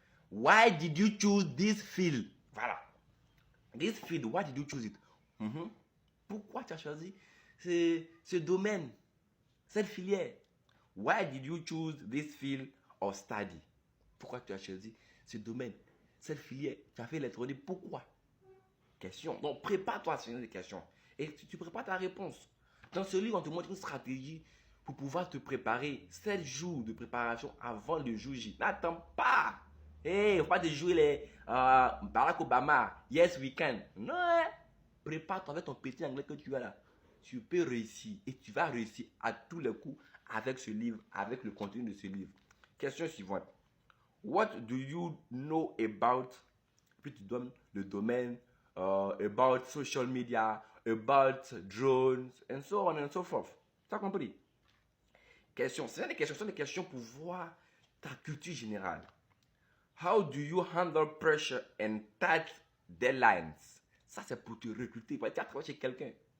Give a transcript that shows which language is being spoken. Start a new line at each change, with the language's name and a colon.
English: Why did you choose this field?
French: Voilà.
English: This field, why did you choose it?
French: Pourquoi tu as choisi ce domaine, cette filière?
English: Why did you choose this field of study?
French: Pourquoi tu as choisi ce domaine, cette filière? Tu as fait l'électronique, pourquoi? Question. Donc prépare-toi à ce genre de questions. Et tu prépares ta réponse. Dans ce livre, on te montre une stratégie pour pouvoir te préparer 7 jours de préparation avant le jour J. N'attends pas. Il ne faut pas te jouer les Barack Obama,
English: yes we can.
French: Non, prépare-toi avec ton petit anglais que tu as là. Tu peux réussir et tu vas réussir à tous les coups avec ce livre, avec le contenu de ce livre. Question suivante.
English: What do you know about,
French: puis tu donnes le domaine,
English: about social media, about drones, and so on and so forth.
French: Tu as compris? Question. Ce sont des questions pour voir ta culture générale.
English: How do you handle pressure and tight deadlines?
French: Ça, c'est pour te recruter. Tu as travaillé chez quelqu'un.